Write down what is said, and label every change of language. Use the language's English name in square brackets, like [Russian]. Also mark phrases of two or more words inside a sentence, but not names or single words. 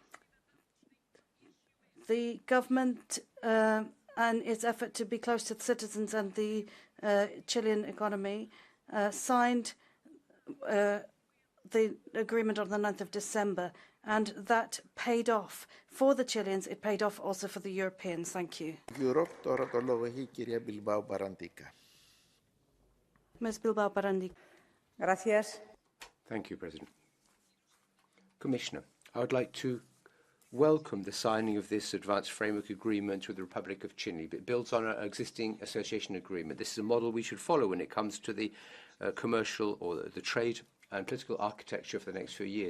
[English] The government and its effort to be close to the citizens and the Chilean economy signed the agreement on the 9th of December, and that paid off for the Chileans. It paid off also for the Europeans. Thank you. Europe, [Greek] τώρα το λόγο έχει η κυρία Μπιλμπάου Παραντίκα. [English] Ms. Bilbao Barandica. Gracias. Thank you, President. Commissioner, I would like to welcome the signing of this advanced framework agreement with the Republic of Chile. It builds on our existing association agreement. This is a model we should follow when it comes to the commercial or the trade and political architecture for the next few years.